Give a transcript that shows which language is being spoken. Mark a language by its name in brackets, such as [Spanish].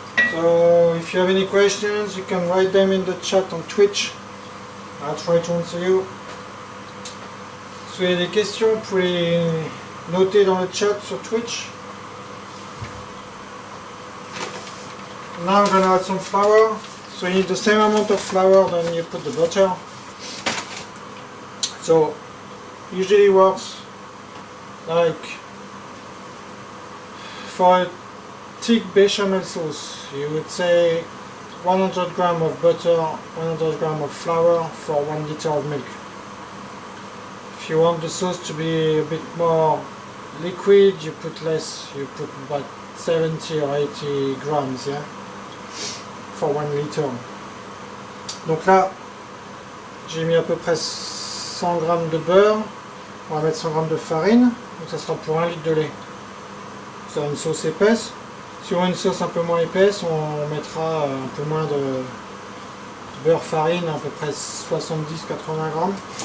[English] So if you have any questions, you can write them in the chat on Twitch. I'll try to answer you. [French] Si vous avez des questions, vous pouvez les noter dans le chat sur Twitch. [English] Now I'm going to add some flour. So you need the same amount of flour than you put the butter. So usually works like for a thick bechamel sauce, you would say 100 grams of butter, 100 grams of flour for 1 liter of milk. If you want the sauce to be a bit more liquid, you put less, you put about 70 or 80 grams, yeah, for 1 liter. [French] Donc là, j'ai mis à peu près 100 grammes de beurre, on va mettre 100 grammes de farine, donc ça sera pour 1 litre de lait. Ça a une sauce épaisse. Si on a une sauce un peu moins épaisse, on mettra un peu moins de beurre farine, à peu près 70-80 grammes.